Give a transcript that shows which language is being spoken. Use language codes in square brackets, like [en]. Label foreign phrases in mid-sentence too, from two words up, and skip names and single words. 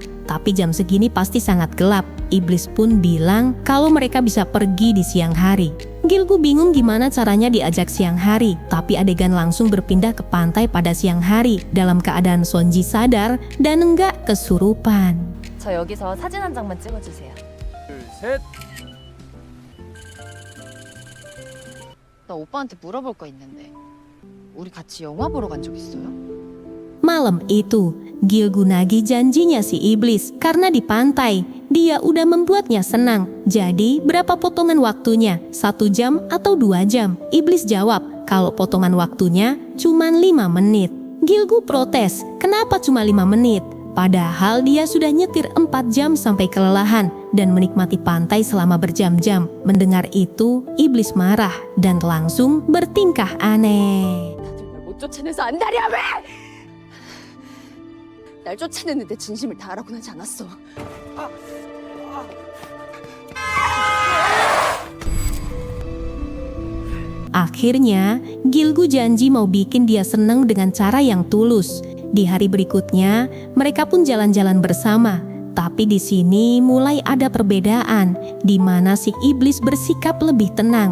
[id] Tapi jam segini pasti sangat gelap. Iblis pun bilang kalau mereka bisa pergi di siang hari. Gilgu bingung gimana caranya diajak siang hari, tapi adegan langsung berpindah ke pantai pada siang hari dalam keadaan Sonji sadar dan enggak kesurupan. [ko] 저 여기서 사진 한 장만 찍어주세요. 둘, 셋. 나 오빠한테 물어볼 거 있는데 우리 같이 영화 보러 간 적 있어요? [id] Malam itu, Gilgu nagih janjinya si iblis karena di pantai dia udah membuatnya senang. Jadi berapa potongan waktunya? 1 jam atau 2 jam? Iblis jawab kalau potongan waktunya cuma 5 menit. Gilgu protes, kenapa cuma 5 menit? Padahal dia sudah nyetir 4 jam sampai kelelahan dan menikmati pantai selama berjam-jam. Mendengar itu, iblis marah dan langsung bertingkah aneh. [ko] 다들 날 못 쫓아내서 안달이야 왜? 날 쫓아내는데 진심을 다하라고는 하지 않았어. [id] Akhirnya, Gilgu janji mau bikin dia senang dengan cara yang tulus. Di hari berikutnya, mereka pun jalan-jalan bersama. Tapi di sini mulai ada perbedaan, di mana si iblis bersikap lebih tenang.